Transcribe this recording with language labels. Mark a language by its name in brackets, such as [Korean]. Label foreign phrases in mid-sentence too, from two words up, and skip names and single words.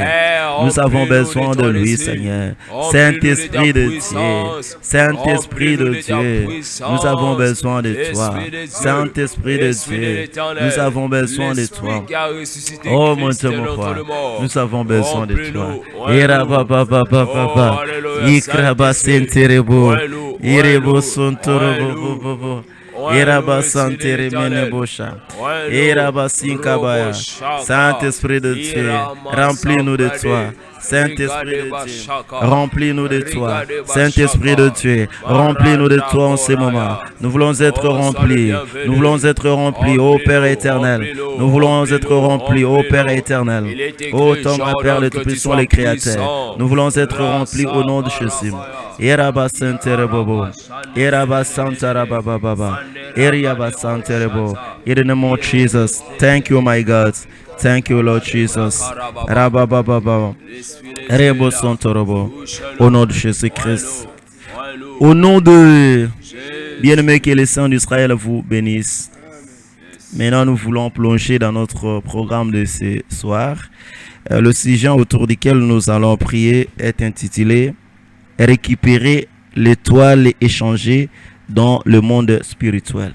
[French] Nous avons besoin de lui, Seigneur. Saint-Esprit de Dieu, Saint-Esprit de Dieu, nous avons besoin de toi. Saint-Esprit de Dieu, nous avons besoin de toi. Oh mon Dieu, mon roi, nous avons besoin de toi. Ikraba senterebo, irebo sontorobo, iraba santere menebosha, iraba sinkabaya. Saint-Esprit de Dieu, remplis-nous de toi. Saint-Esprit de Dieu, remplis-nous de toi. Saint-Esprit de Dieu, remplis-nous de toi en ce moment. Nous voulons être remplis. Nous voulons être remplis, ô Père éternel. Nous voulons être remplis, ô Père éternel. Ô ton Père, le Tout-Puissant, les créateurs. Nous voulons être remplis au nom de Jésus. Iraba Santerebo, Iraba Santarababa, Iriaba Santerebo. [English] In the name of Jesus, thank you, my God. Thank you, Lord Jesus. Rabababa. Rebo Santorobo. [French] Au nom de Jésus-Christ. Au nom de bien-aimé, que les saints d'Israël vous bénissent. Maintenant, nous voulons plonger dans notre programme de ce soir. Le sujet autour duquel nous allons prier est intitulé « Récupérer l'étoile échangée dans le monde spirituel ».